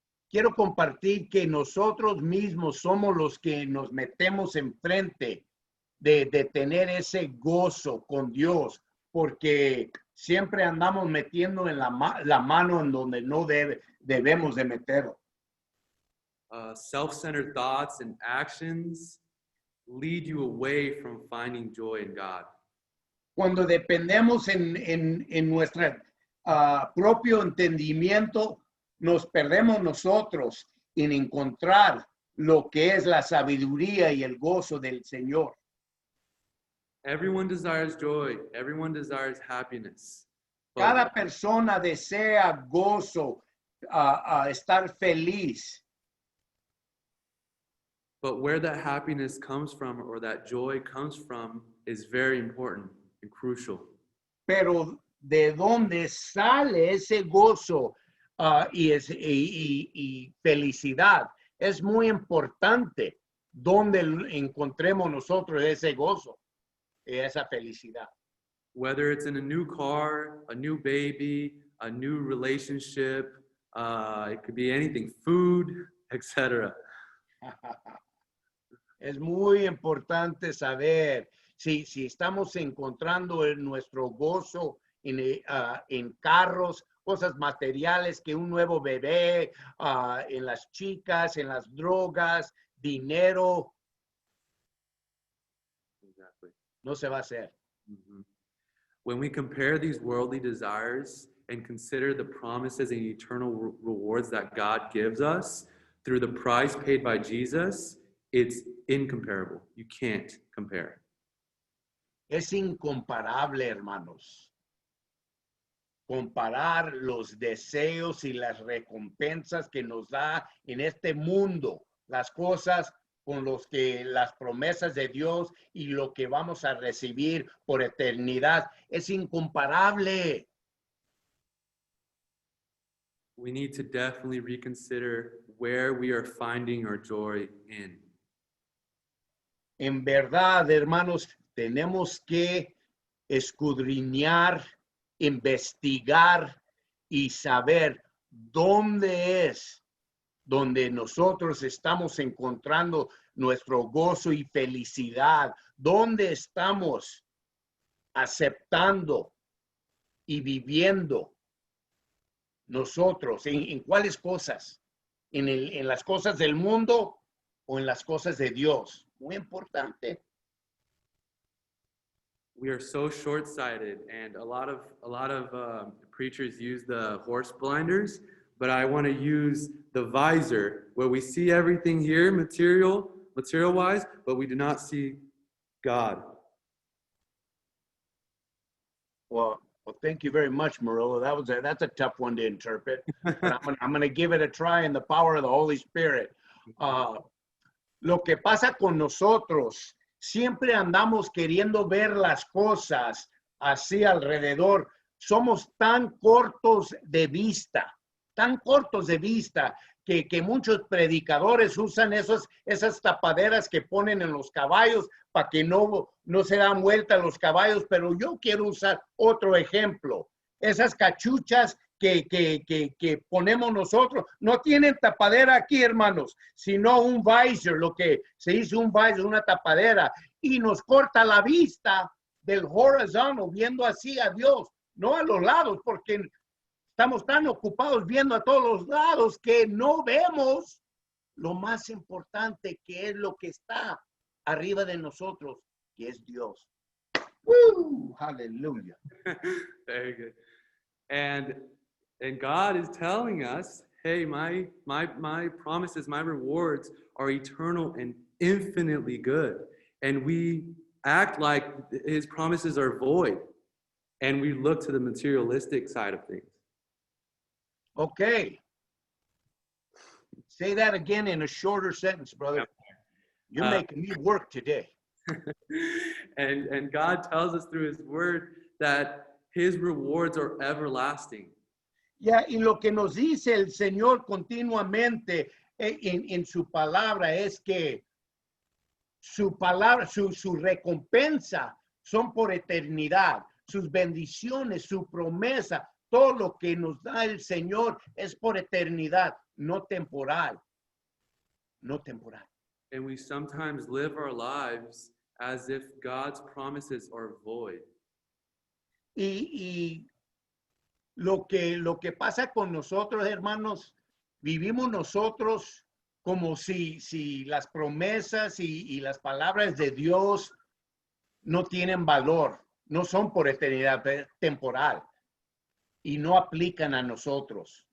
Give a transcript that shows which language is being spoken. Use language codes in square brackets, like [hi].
[es] Quiero compartir que nosotros mismos somos los que nos metemos enfrente de tener ese gozo con Dios, porque siempre andamos metiendo en la mano en donde no debemos de meterlo. [en] Self-centered thoughts and actions lead you away from finding joy in God. [es] Cuando dependemos en nuestro propio entendimiento, nos perdemos nosotros en encontrar lo que es la sabiduría y el gozo del Señor. [en] Everyone desires joy. Everyone desires happiness. [es] Cada persona desea gozo, estar feliz. [en] But where that happiness comes from or that joy comes from is very important and crucial. [es] Pero de dónde sale ese gozo y felicidad es muy importante. Donde encontremos nosotros ese gozo y esa felicidad. [en] Whether it's in a new car, a new baby, a new relationship, it could be anything, food, etc. [es] Es muy importante saber si estamos encontrando nuestro gozo en carros, cosas materiales, que un nuevo bebé, en las chicas, en las drogas, dinero. [en] Exactly. [es] No se va a hacer. Mm-hmm. [en] When we compare these worldly desires and consider the promises and eternal rewards that God gives us through the price paid by Jesus, it's incomparable. You can't compare. [es] Es incomparable, hermanos. Comparar los deseos y las recompensas que nos da en este mundo, las cosas con los que las promesas de Dios y lo que vamos a recibir por eternidad, es incomparable. [en] We need to definitely reconsider where we are finding our joy in. [es] En verdad, hermanos, tenemos que escudriñar, investigar y saber dónde es donde nosotros estamos encontrando nuestro gozo y felicidad, dónde estamos aceptando y viviendo nosotros, en cuáles cosas, en las cosas del mundo o en las cosas de Dios. Muy importante. [en] We are so short-sighted, and a lot of preachers use the horse blinders, but I want to use the visor, where we see everything here, material-wise, but we do not see God. Well, thank you very much, Murillo. That's a tough one to interpret, but I'm gonna give it a try in the power of the Holy Spirit. [es] Lo que pasa con nosotros, siempre andamos queriendo ver las cosas así alrededor. Somos tan cortos de vista, que muchos predicadores usan esas tapaderas que ponen en los caballos para que no se dan vuelta los caballos, pero yo quiero usar otro ejemplo. Esas cachuchas que ponemos nosotros no tienen tapadera aquí, hermanos, sino un visor, lo que se dice un visor, una tapadera, y nos corta la vista del horizontal, viendo así a Dios, no a los lados, porque estamos tan ocupados viendo a todos los lados que no vemos lo más importante, que es lo que está arriba de nosotros, que es Dios. ¡Woo! Hallelujah. [en] Very good. And God is telling us, hey, my promises, my rewards are eternal and infinitely good. And we act like his promises are void. And we look to the materialistic side of things. Okay. Say that again in a shorter sentence, brother. You're making me work today. And God tells us through his word that his rewards are everlasting. [es] Ya, y lo que nos dice el Señor continuamente en su palabra es que su palabra, su recompensa son por eternidad, sus bendiciones, su promesa, todo lo que nos da el Señor es por eternidad, no temporal, no temporal. [en] And we sometimes live our lives as if God's promises are void. [es] Y lo que pasa con nosotros, hermanos, vivimos nosotros como si las promesas y las palabras de Dios no tienen valor, no son por eternidad, temporal, y no aplican a nosotros.